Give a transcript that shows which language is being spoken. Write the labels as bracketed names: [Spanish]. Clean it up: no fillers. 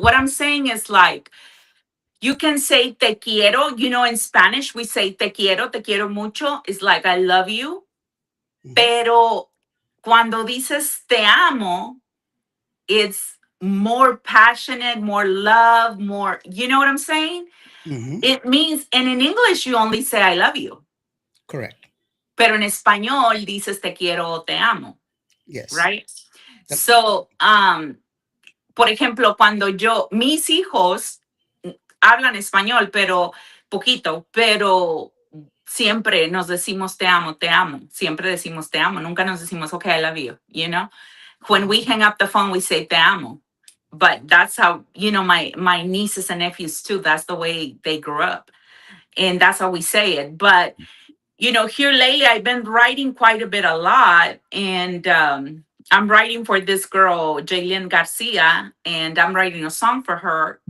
[English] What I'm saying is like, you can say te quiero, in Spanish, we say [Spanish] te quiero mucho. [English] It's like, I love you. Mhm, [Spanish] Pero cuando dices te amo, [English] it's more passionate, more love, more, you know what I'm saying? mhm, It means, and in English, you only say I love you. correct. [Spanish] Pero en español dices te quiero o te amo, [English] Yes. right? Yep. [Spanish] So, por ejemplo, cuando mis hijos hablan español, pero poquito, pero siempre nos decimos te amo, siempre decimos te amo, nunca nos decimos [English] okay, I love you, When we hang up the phone, we say [Spanish] te amo. [English] But that's how, my nieces and nephews too, that's the way they grew up. And that's how we say it. But here lately, I've been writing quite a bit, a lot, and I'm writing for this girl, Jaylin Garcia, and I'm writing a song for her.